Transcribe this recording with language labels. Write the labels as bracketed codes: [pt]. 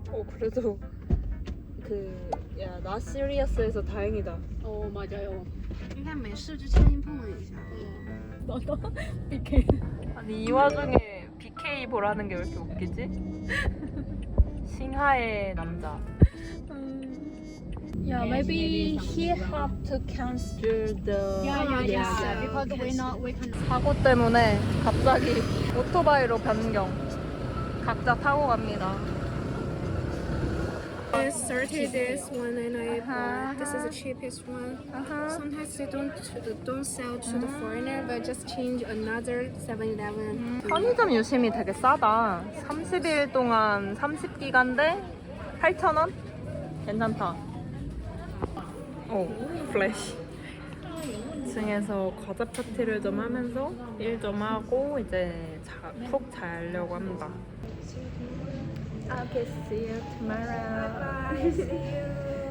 [ko] 그래도 나 시리어스에서 다행이다. 맞아요. [zh] 应该没事就轻轻碰了一下。 [ko] 아니 이 와중에 BK 보라는 게 왜 이렇게 웃기지? 싱하의 남자. [en] Yeah, maybe he have to cancel the. Yeah. Because we can. [ko] 사고 때문에 갑자기 오토바이로 변경. 각자 타고 갑니다. [en] I started this one and I bought. This is the cheapest one. Sometimes they don't sell to the foreigner, but just change another 7-Eleven. [ko] 편의점 유심이 되게 싸다. 30일 동안 30기간대 8,000원? 괜찮다. 플래시. 2층에서 과자 파티를 좀 하면서 일 좀 하고 이제 푹 자려고 합니다. [en] I'll see you tomorrow. Bye. See you.